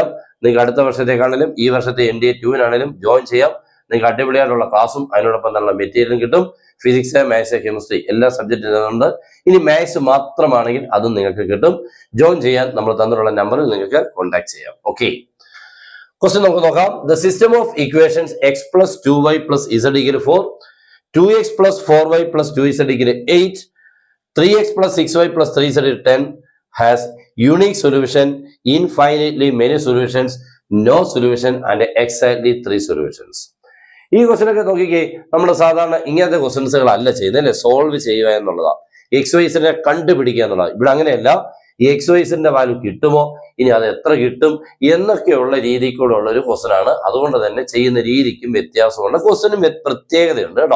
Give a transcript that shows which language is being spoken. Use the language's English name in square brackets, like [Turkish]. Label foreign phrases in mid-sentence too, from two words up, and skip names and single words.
[Malayalam] നിങ്ങൾക്ക് അടുത്ത വർഷത്തേക്കാണെങ്കിലും ഈ വർഷത്തെ NDA 2-നാണെങ്കിലും ജോയിൻ ചെയ്യാം. നിങ്ങൾക്ക് അടിപൊളിയായിട്ടുള്ള ക്ലാസ്സും അതിനോടൊപ്പം നല്ല മെറ്റീരിയലും കിട്ടും. [English] Physics, maths, chemistry [Malayalam] എല്ലാ സബ്ജക്റ്റും ഉണ്ട്. ഇനി മാത്സ് മാത്രമാണെങ്കിൽ അതും നിങ്ങൾക്ക് കിട്ടും. ജോയിൻ ചെയ്യാൻ നമ്മൾ തന്നിട്ടുള്ള നമ്പറിൽ നിങ്ങൾക്ക് കോൺടാക്ട് ചെയ്യാം. [English] Okay, question [Malayalam] നമുക്ക് നോക്കാം. [English] The system of equations x plus 2y plus z equal 4, 2x plus 4y plus 2z equal 8, 3x plus 6y plus 3z equal 10 has unique solution, infinitely many solutions, no solution and exactly 3 solutions. [Malayalam] ഈ ക്വസ്റ്റ്യൻ ഒക്കെ നോക്കിക്കേ, നമ്മൾ സാധാരണ ഇങ്ങനത്തെ ക്വസ്റ്റ്യൻസുകളല്ല ചെയ്യുന്നത് അല്ലെ, സോൾവ് ചെയ്യുക എന്നുള്ളതാണ്. XYZ കണ്ടുപിടിക്കുക എന്നുള്ളതാണ്. ഇവിടെ അങ്ങനെയല്ല. ഈ XYZ വാല്യൂ കിട്ടുമോ, ഇനി അത് എത്ര കിട്ടും എന്നൊക്കെയുള്ള രീതിക്കൂടെ ഉള്ള ഒരു ക്വസ്റ്റ്യൻ ആണ്. അതുകൊണ്ട് തന്നെ ചെയ്യുന്ന രീതിക്കും വ്യത്യാസമുണ്ട്, ക്വസ്റ്റ്യനും പ്രത്യേകതയുണ്ട് കേട്ടോ.